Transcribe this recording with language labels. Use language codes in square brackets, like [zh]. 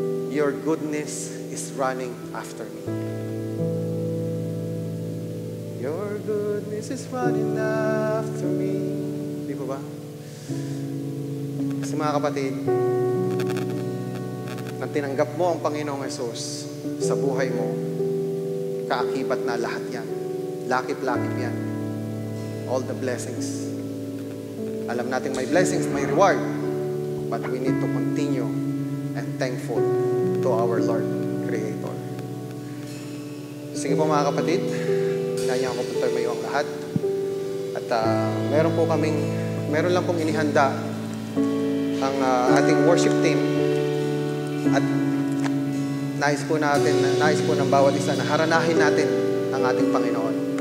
[en] Your goodness is running after me. Your goodness is running after me. [tl] Di ba ba? Kasi mga kapatid, nang tinanggap mo ang Panginoong Hesus sa buhay mo, kaakibat na lahat yan. Lakip-lakip yan. [en] All the blessings. [tl] Alam natin may blessings, may reward. [en] But we need to continue and thankful to our Lord Creator. [tl] Sige po mga kapatid, hinayaan ko po tayo mayo ang lahat. At meron lang pong inihanda ang ating worship team. At nais po ng bawat isa na haranahin natin ang ating Panginoon.